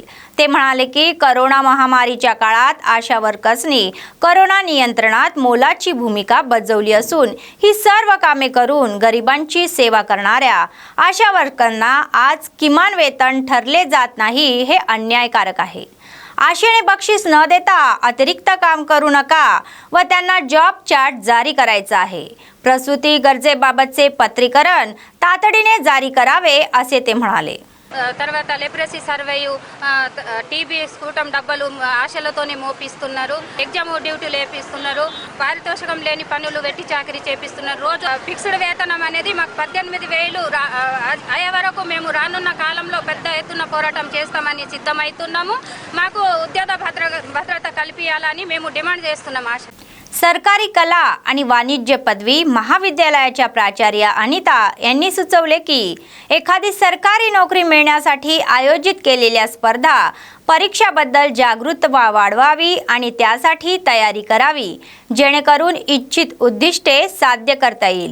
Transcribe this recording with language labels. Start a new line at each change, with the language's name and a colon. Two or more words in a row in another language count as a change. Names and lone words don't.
Marathi: ते म्हणाले की करोना महामारीच्या काळात आशा वर्कर्सनी करोना नियंत्रणात मोलाची भूमिका बजावली असून ही सर्व कामे करून गरिबांची सेवा करणाऱ्या आशा वर्करांना आज किमान वेतन ठरले जात नाही, हे अन्यायकारक आहे. आशेने बक्षीस न देता अतिरिक्त काम करू नका व त्यांना
English: job chart
Marathi: जारी करायचा आहे. प्रसूती गरजेबाबतचे पत्रीकरण तातडीने जारी करावे असे ते म्हणाले.
Telugu: తర్వాత లెప్రసీ సర్వేయు టీబీ స్కూటం డబ్బలు ఆశలతోనే మోపిస్తున్నారు. ఎగ్జామ్ డ్యూటీలు వేపిస్తున్నారు. పారితోషికం లేని పనులు వెట్టి చాకరీ చేపిస్తున్నారు. రోజు ఫిక్స్డ్ వేతనం అనేది మాకు 18,000 అయ్యే వరకు మేము రానున్న కాలంలో పెద్ద ఎత్తున పోరాటం చేస్తామని సిద్ధమవుతున్నాము. మాకు ఉద్యోగ భద్రత కల్పించాలని మేము డిమాండ్ చేస్తున్నాము. ఆశ
Marathi: सरकारी कला आणि वाणिज्य पदवी महाविद्यालयाच्या प्राचार्य अनिता यांनी सुचवले की एखादी सरकारी नोकरी मिळण्यासाठी आयोजित केलेल्या स्पर्धा परीक्षाबद्दल जागरूकता वाढवावी आणि त्यासाठी तयारी करावी, जेणेकरून इच्छित उद्दिष्टे साध्य करता येईल.